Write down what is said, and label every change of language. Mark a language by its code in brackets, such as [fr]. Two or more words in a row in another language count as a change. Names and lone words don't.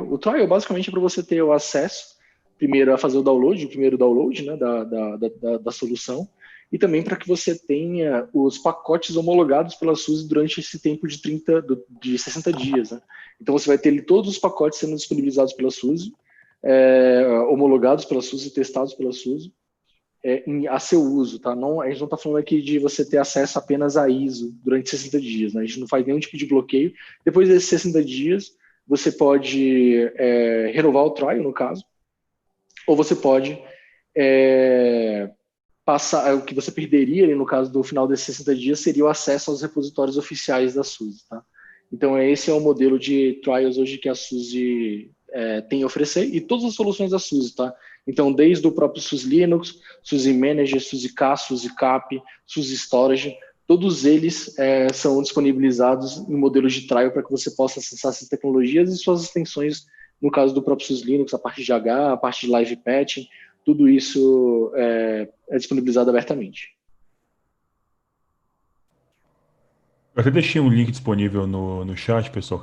[pt] O trial basicamente é para você ter o acesso, primeiro a fazer o primeiro download, né, da solução, e também para que você tenha os pacotes homologados pela SUSE durante esse tempo de 60 dias, né? Então você vai ter todos os pacotes sendo disponibilizados pela SUSE, homologados pela SUSE, testados pela SUSE, a seu uso, tá? A gente não está falando aqui de você ter acesso apenas a ISO durante 60 dias, né? A gente não faz nenhum tipo de bloqueio. Depois desses 60 dias, você pode renovar o trial, no caso, ou você pode passar, o que você perderia, no caso do final desses 60 dias, seria o acesso aos repositórios oficiais da SUSE, tá? Então, esse é o modelo de trials hoje que a SUSE tem a oferecer, e todas as soluções da SUSE, tá? Então, desde o próprio SUSE Linux, SUSE Manager, SUSE K, SUSE Cap, SUSE Storage, todos eles são disponibilizados em modelos de trial para que você possa acessar essas tecnologias e suas extensões No caso do próprio SUS Linux, a parte de H, a parte de [en] live patching, [pt] tudo isso é disponibilizado abertamente. Eu até deixei um link disponível no chat, pessoal.